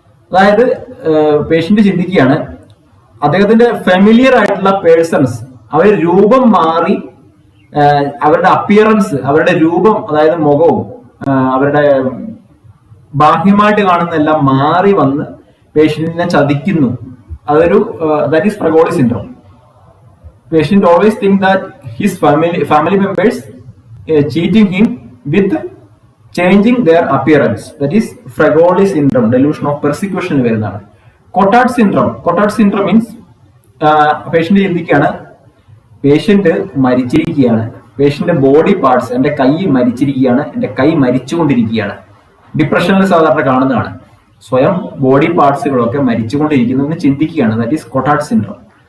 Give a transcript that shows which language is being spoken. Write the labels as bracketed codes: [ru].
[ml] അതായത് പേഷ്യന്റ് ചിന്തിക്കുകയാണ്, അദ്ദേഹത്തിന്റെ ഫെമിലിയർ ആയിട്ടുള്ള പേഴ്സൺസ് അവർ രൂപം മാറി, അവരുടെ അപ്പിയറൻസ്, അവരുടെ രൂപം, അതായത് മുഖവും അവരുടെ ബാഹ്യമായിട്ട് കാണുന്ന എല്ലാം മാറി വന്ന് പേഷ്യന്റിനെ ചതിക്കുന്നു. [en] അതൊരു that is Fregoli syndrome. Patient always think that his family members cheating him with changing their appearance. That is Fragoli syndrome, delusion of persecution വരുന്നതാണ്. Cotard syndrome. Cotard syndrome means [ml] patient ചിന്തിക്കുകയാണ്, പേഷ്യന്റ് മരിച്ചിരിക്കുകയാണ്, പേഷ്യന്റ് ബോഡി പാർട്സ്, എന്റെ കൈ മരിച്ചിരിക്കുകയാണ്, എന്റെ കൈ മരിച്ചുകൊണ്ടിരിക്കുകയാണ്. ഡിപ്രഷനിൽ സാധാരണ കാണുന്നതാണ്. സ്വയം body പാർട്സുകളൊക്കെ മരിച്ചുകൊണ്ടിരിക്കുന്നു എന്ന് ചിന്തിക്കുകയാണ്. [en] That is Cotard syndrome.